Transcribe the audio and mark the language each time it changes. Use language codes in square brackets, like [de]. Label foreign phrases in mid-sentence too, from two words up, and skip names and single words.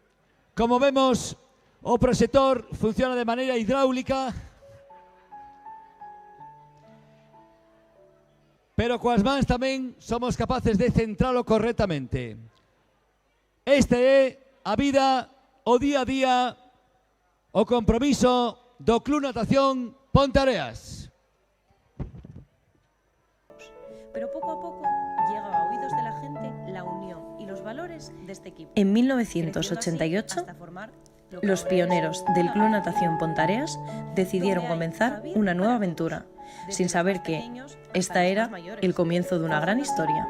[gl] Como vemos, O proxector funciona de maneira hidráulica, pero coas mans tamén somos capaces de centralo correctamente. Este é a vida, o día a día, o compromiso do Club Natación Ponteareas. [es] Pero poco a poco llega a oídos de la gente la unión y los valores de este equipo. En 1988, los pioneros del Club Natación Ponteareas decidieron comenzar una nueva aventura, sin saber que esta era el comienzo de una gran historia.